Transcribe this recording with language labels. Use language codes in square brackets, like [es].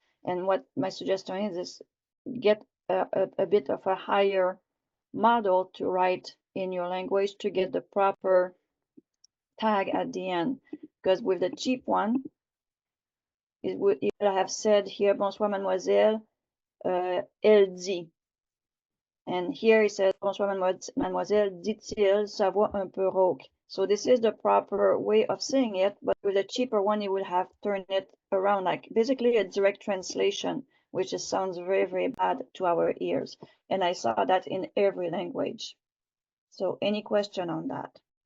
[en] And what my suggestion is get a bit of a higher model to write in your language to get the proper tag at the end. Because with the cheap one, it would have said here, [fr] bonsoir mademoiselle, elle dit. [en] And here it says, [fr] bonsoir mademoiselle, dit-il, sa voix un peu rauque. [en] So this is the proper way of saying it, but with a cheaper one, you would have turned it around, like basically a direct translation, which sounds very, very bad to our ears. And I saw that in every language. So any question on that?